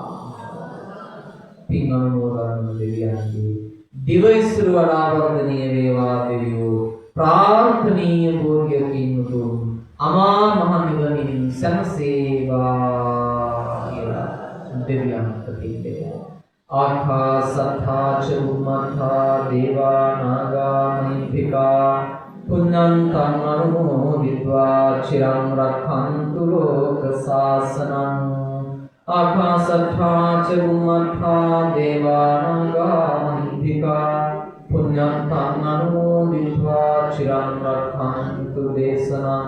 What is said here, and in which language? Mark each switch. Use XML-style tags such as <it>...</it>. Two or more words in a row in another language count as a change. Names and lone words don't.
<si>පින් අනුමෝදන් දෙවියන්ගේ දිව ඉස්සර වඩා වර්ධනීය වේවා දෙවියෝ. ප්‍රාර්ථනීය භෝගයකින් උතුම් අමා මහ නිවනින් සැනසේවා කියලා දෙවියන්ට පින් දෙනවා.</si> <pi>ආකාසත්තා ච බුම්මත්තා දේවා නාග මහිත්‍තිකා පුඤ්ඤන්තං අනුමෝදිत्वा චිරං රක්ඛන්තු ලෝක සාසනං. ආකාසත්තා ච බුම්මත්තා දේවා නාග මහිත්‍තිකා පුඤ්ඤන්තං අනුමෝදිत्वा චිරං රක්ඛන්තු දේශනං.</pi>